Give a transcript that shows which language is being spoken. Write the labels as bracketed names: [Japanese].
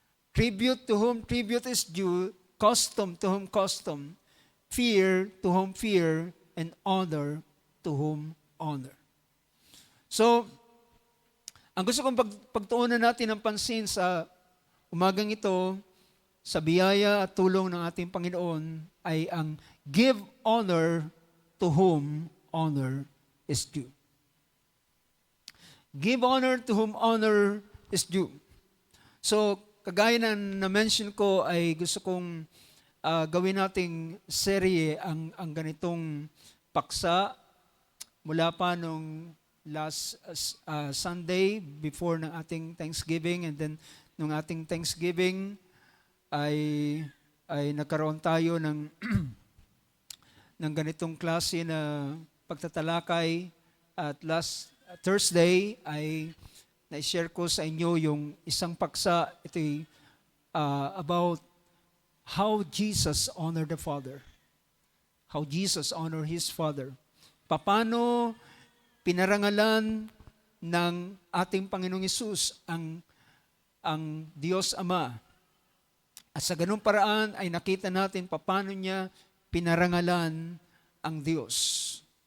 [English] Tribute to whom tribute is due, custom to whom custom, fear to whom fear, and honor to whom honor. [Filipino] So, ang gusto kong pagtuunan natin ng pansin sa umagang ito, sa biyaya at tulong ng ating Panginoon, ay ang [English] give honor to whom honor is due. Give honor to whom honor is due. [Filipino] So, kagaya na na-mention ko, ay gusto kong gawin nating serye ang ganitong paksa mula pa nung [English] last Sunday before [Filipino] ng ating Thanksgiving, and then nung ating Thanksgiving ay nagkaroon tayo ng ng ganitong klase na pagtatalakay, at last Thursday ay na-share ko sa inyo yung isang paksa. Ito'y [English] about how Jesus honored the Father. How Jesus honored His Father. [Filipino] Paano pinarangalan ng ating Panginoong Hesus ang Diyos Ama. At sa ganung paraan ay nakita natin paano niya pinarangalan ang Diyos.